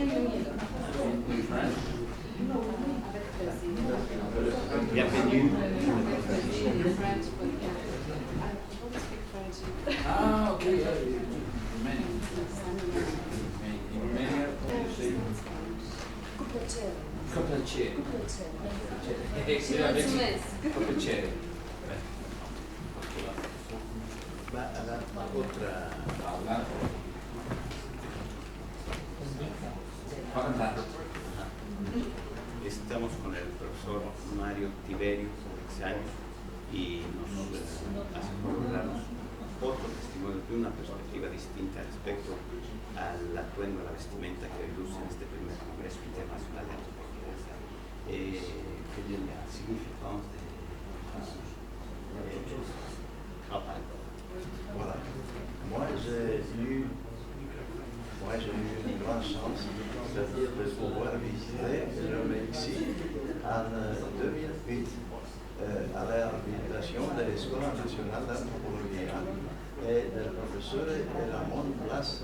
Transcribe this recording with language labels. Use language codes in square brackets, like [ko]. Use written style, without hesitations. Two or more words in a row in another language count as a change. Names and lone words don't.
[es] Bienvenido. [en] In French. Bienvenue. Ah, okay. Many. In Romania, you say [ro] Cu plăcere. cu plăcere. Cu plăcere. Și mulțumesc. Cu plăcere. [es] Va a la otra. Estamos con el profesor Mario Tiberio Alexandru y nos hace corroborar otro testimonio de una perspectiva distinta respecto al atuendo, a la vestimenta que luce en este primer Congreso Internacional de Antropología. [fr] Quelle est la significance de Voilà. Moi, j'ai eu une grande chance, c'est-à-dire de pouvoir visiter le Mexique en 2008 à l'invitation de l'École nationale d'anthropologie et du professeur Ramon Blas.